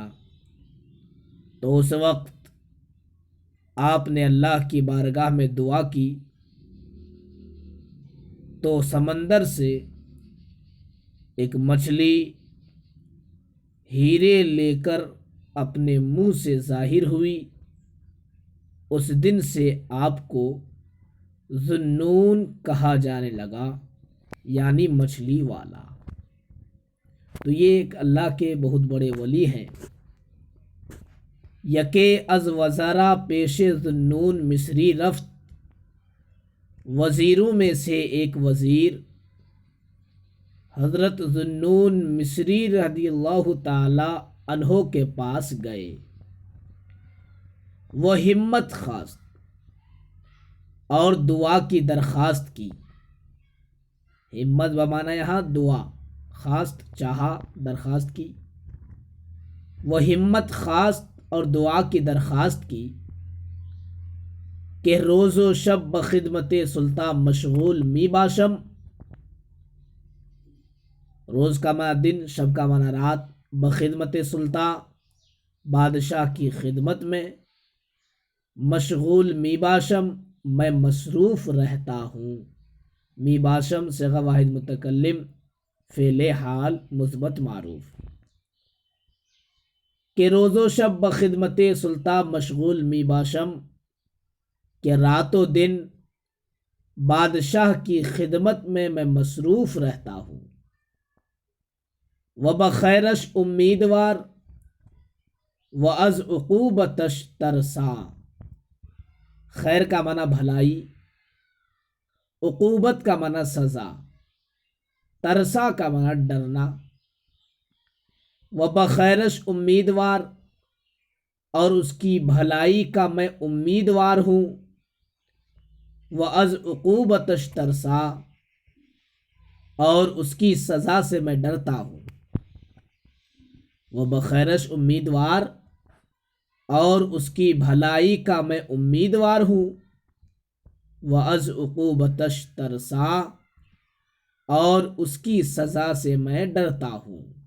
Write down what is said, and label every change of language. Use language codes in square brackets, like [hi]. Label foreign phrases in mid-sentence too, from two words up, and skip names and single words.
[ur] تو اس وقت آپ نے اللہ کی بارگاہ میں دعا کی تو سمندر سے ایک مچھلی ہیرے لے کر اپنے منہ سے ظاہر ہوئی۔ اس دن سے آپ کو ذوالنون کہا جانے لگا، یعنی مچھلی والا۔ تو یہ ایک اللہ کے بہت بڑے ولی ہیں۔ [fa] یکے از وزرا پیش ذوالنون مصری رفت۔ [ur] وزیروں میں سے ایک وزیر حضرت ذوالنون مصری رضی اللہ تعالی عنہ کے پاس گئے۔ وہ [fa] ہمت خواست [ur] اور دعا کی درخواست کی۔ ہمت بمانا یہاں دعا، خواست چاہا، درخواست کی۔ وہ [fa] ہمت خواست [ur] اور دعا کی درخواست کی کہ [fa] روز و شب بخدمت سلطان مشغول می باشم۔ [ur] روز کا معنی دن، شب کا معنی رات۔ [fa] بخدمت سلطان [ur] بادشاہ کی خدمت میں، [fa] مشغول می باشم [ur] میں مصروف رہتا ہوں۔ [fa] می باشم [ur] صیغہ واحد متکلم، فعل حال مثبت معروف۔ [fa] کہ روز و شب بخدمت سلطان مشغول می باشم، [ur] کہ رات و دن بادشاہ کی خدمت میں مصروف رہتا ہوں۔ [fa] و بخیرش امیدوار و از عقوبتش ترسا۔ [ur] خیر کا معنی بھلائی، عقوبت کا معنی سزا، ترسا کا معنی ڈرنا۔ [fa] و بخیرش امیدوار [ur] اور اس کی بھلائی کا میں امیدوار ہوں۔ [fa] و از عقوبتش ترسا [ur] اور اس کی سزا سے میں ڈرتا ہوں۔ وہ [fa] بخیرش امیدوار [ur] اور اس کی بھلائی کا میں امیدوار ہوں۔ [fa] وَأَزْ عُقُوبَتَشْ تَرْسَا [ur] اور اس کی سزا سے میں ڈرتا ہوں۔